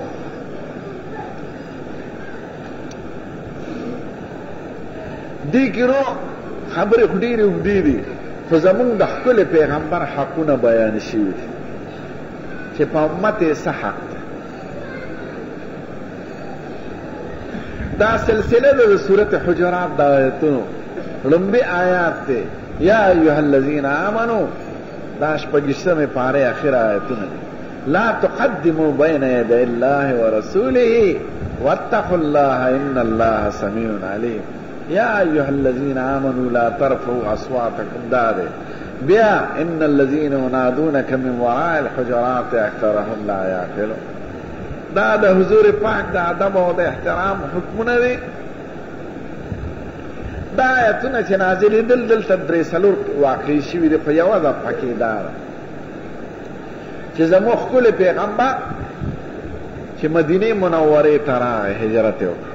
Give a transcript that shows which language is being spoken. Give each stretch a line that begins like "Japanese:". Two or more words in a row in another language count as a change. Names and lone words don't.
Pashto: دې کې نو خبرې خو ډېرې اوږدې دي خو زمونږ د ښکلي پیغمبر حقونه بیان شوي دي چې په امت یې څه حق دی دا سلسله ده د صورت حجرات د آیتونو لومبي آیات دی
Arabic: یا ایها الذین آمنو دا شپږشتمې پارې اخر آیتونه دي لا تقدموا بین یدی الله ورسوله واتقوا الله ان الله سمیع علیم یا ایها الذین آمنوا لا ترفعوا اصواتکم
Pashto: دا دی بیا
Arabic: ان الذین ینادونک من وراء الحجرات اکثرهم لا یعقلون
Pashto: دا د حضور پاک د ادب او د احترام حکمونه دي دا آیتونه چې نازلېدل دلته 3 واقع شوي دي خو یوه دفعه کې دا ده چې زموږ ښکلی پیغمبر چې مدینې منورې ته راغی هجرت یې وکړ